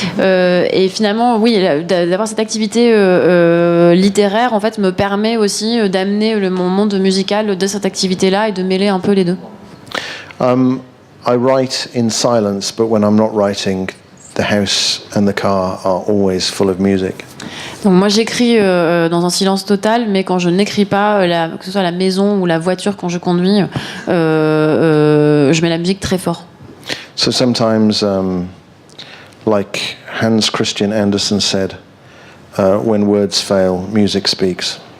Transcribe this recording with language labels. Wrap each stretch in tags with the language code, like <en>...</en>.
<fr>Et finalement, oui, d'avoir cette activité littéraire, en fait, me permet aussi d'amener mon monde musical de cette activité-là et de mêler un peu les deux.</fr> <en>I write in silence, but when I'm not writing, the house and the car are always full of music.</en> <fr>Donc moi j'écris dans un silence total, mais quand je n'écris pas, que ce soit la maison ou la voiture quand je conduis, je mets la musique très fort.</fr> <en>So sometimes, like Hans Christian Andersen said, when words fail, music speaks.</en>